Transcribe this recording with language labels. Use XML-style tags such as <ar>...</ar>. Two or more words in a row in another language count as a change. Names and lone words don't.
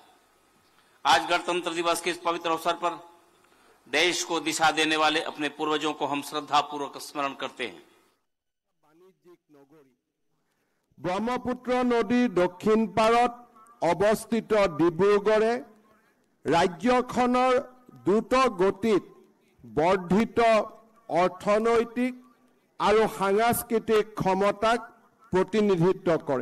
<hi>आज गणतंत्र दिवस के इस पवित्र अवसर पर देश को दिशा देने वाले अपने पूर्वजों को हम श्रद्धापूर्वक स्मरण करते हैं।</hi> <as>ব্ৰহ্মপুত্ৰ নদীৰ দক্ষিণ পাৰত অৱস্থিত ডিব্ৰুগড়ে ৰাজ্যখনৰ দ্ৰুত গতিত বৰ্ধিত অৰ্থনৈতিক আৰু সাংস্কৃতিক ক্ষমতাক প্ৰতিনিধিত্ব কৰে।</as>